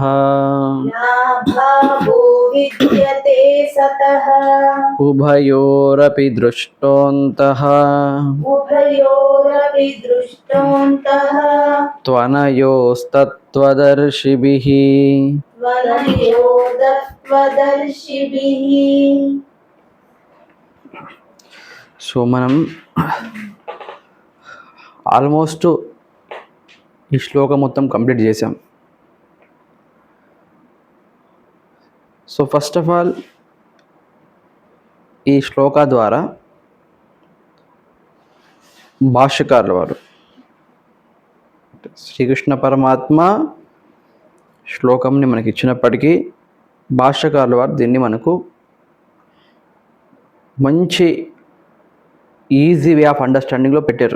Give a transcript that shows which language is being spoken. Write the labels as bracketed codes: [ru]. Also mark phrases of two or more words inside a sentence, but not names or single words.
[sa] नाभावो विद्यते सतः उभयोरपि दृष्टोऽन्तः उभयोरपि दृष्टोऽन्तः त्वनयोस्तत्त्वदर्शिभिः त्वनयोस्तत्त्वदर्शिभिः। [te] సో మనం ఆల్మోస్ట్ ఈ శ్లోకం మొత్తం కంప్లీట్ చేసాం. [en] so first of all [te] ఈ శ్లోక ద్వారా భాష్యకారుల వారు శ్రీకృష్ణ పరమాత్మ శ్లోకంని మనకి ఇచ్చినప్పటికీ భాష్యకారుల వారు దీన్ని మనకు మంచి [en] easy way of understanding లో [te] పెట్టారు.